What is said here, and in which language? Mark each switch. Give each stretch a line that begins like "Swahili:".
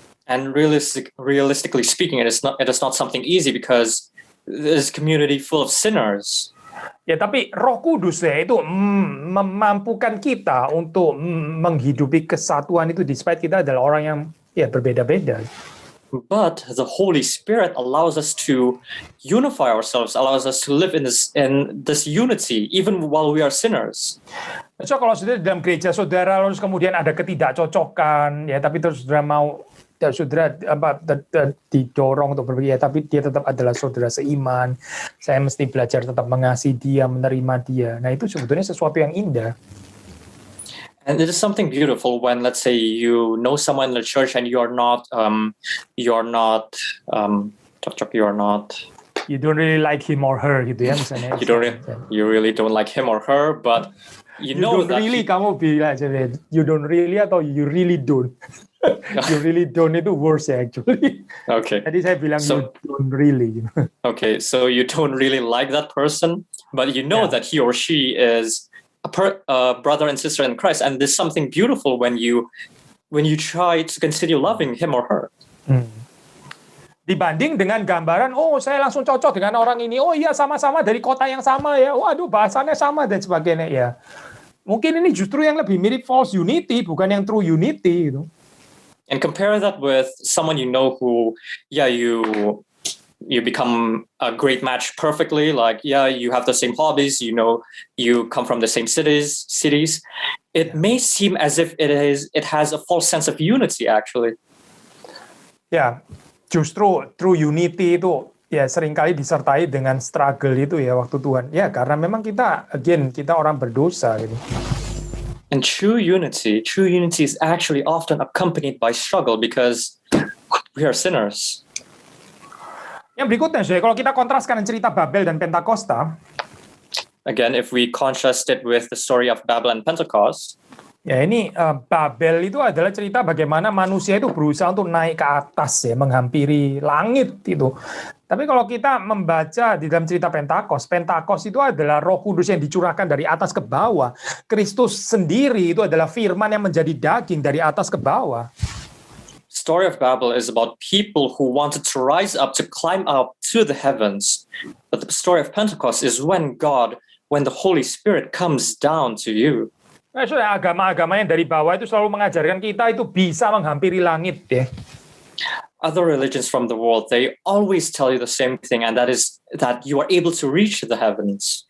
English: And realistically speaking, it is not something easy because this community full of sinners.
Indonesian: Ya, tapi Roh Kudus ya itu memampukan kita untuk menghidupi kesatuan itu, despite kita adalah orang yang ya berbeda-beda.
English: But the Holy Spirit allows us to unify ourselves, allows us to live in this unity, even while we are sinners.
Indonesian: So kalau sudah dalam gereja saudara, terus kemudian ada ketidakcocokan, ya tapi terus saudara didorong untuk berpikir, tapi dia tetap adalah saudara seiman. Saya mesti belajar tetap mengasihi dia, menerima dia. Nah itu sebetulnya sesuatu yang indah.
English: And it is something beautiful when, let's say, you know someone in the church and you don't really like him or her
Indonesian: gitu ya misalnya.
English: You really don't like him or her, but you know that
Indonesian: kamu bilang aja,
English: you don't really atau you really don't. You really don't itu worse actually. Okay.
Indonesian: Jadi saya bilang
English: you don't really. Okay, so you don't really like that person, but you know that he or she is a brother and sister in Christ, and there's something beautiful when you try to continue loving him or her.
Indonesian: Dibanding dengan gambaran, saya langsung cocok dengan orang ini, iya sama-sama dari kota yang sama ya, waduh bahasanya sama dan sebagainya ya. Mungkin ini justru yang lebih mirip
English: false unity,
Indonesian: bukan yang
English: true unity
Indonesian: gitu.
English: And compare that with someone you know who, you become a great match perfectly. Like, you have the same hobbies, you come from the same cities. It may seem as if it has a false sense of unity, actually.
Indonesian: Ya, justru true unity itu ya seringkali disertai dengan struggle itu ya waktu Tuhan. Ya karena memang kita orang berdosa gitu.
English: And true unity is actually often accompanied by struggle because we are sinners.
Indonesian: Yang berikutnya, kalau kita kontraskan cerita Babel dan Pentakosta,
English: Again, if we contrast it with the story of Babel and Pentecost,
Indonesian: ya ini Babel itu adalah cerita bagaimana manusia itu berusaha untuk naik ke atas ya, menghampiri langit itu. Tapi kalau kita membaca di dalam cerita Pentakos itu adalah Roh Kudus yang dicurahkan dari atas ke bawah. Kristus sendiri itu adalah firman yang menjadi daging dari atas ke bawah.
English: Story of Babel is about people who wanted to rise up to climb up to the heavens. But the story of Pentecost is when the Holy Spirit comes down to you.
Indonesian: Nah, agama-agama yang dari bawah itu selalu mengajarkan kita itu bisa menghampiri langit ya.
English: Other religions from the world, they always tell you the same thing, and that is that you are able to reach the heavens.